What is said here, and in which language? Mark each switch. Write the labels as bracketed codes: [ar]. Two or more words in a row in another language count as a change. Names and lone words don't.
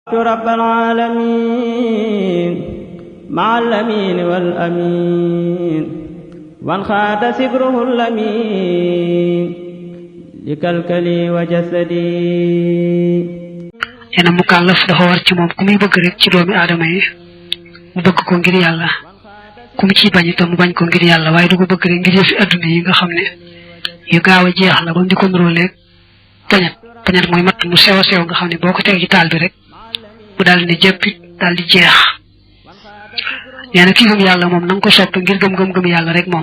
[wo] رب العالمين مع الأمين والأمين وانخاد سبره اللمين لكلكلي وجسدي ena mukallaf dafa war ci mom kumuy bëgg rek ci doomi adama yi mu bëgg ko ngir yalla kumu ci bañ itam mu bañ ko ngir yalla waye du ko bëgg rek ngir yefi aduna yi nga xamne yu gaawa jeex la bam di ko ndrolé tañat moy mat mu sew sew nga xamne boko tek ci tal bi rek bu dal ni jeppi dal di jeex neena ki gëm yalla mom nang ko sopp ngir gëm yalla rek mom